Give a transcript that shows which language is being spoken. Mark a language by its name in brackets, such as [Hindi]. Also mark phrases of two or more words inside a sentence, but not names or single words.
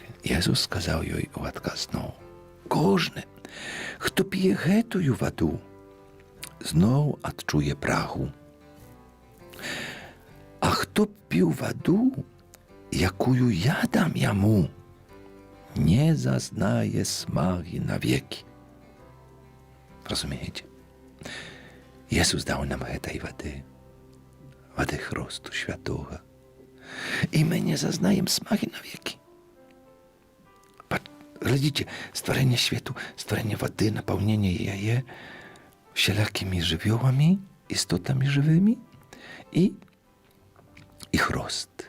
[Belarusian] Езус сказаў ёй у адказ, кожны, хто п'е гэтую ваду, зноў адчуе прагу. А хто піў ваду, якую я дам яму, не зазнае смагі навекі. [Ukrainian] Розумієте? [Polish] Jezus dał nam tej wody chrztu świętego. I my nie zaznajemy smaki na wieki. Глядите, stworzenie światu, stworzenie wody, napełnienie jej wszelakimi żywiołami, istotami żywymi i chrost.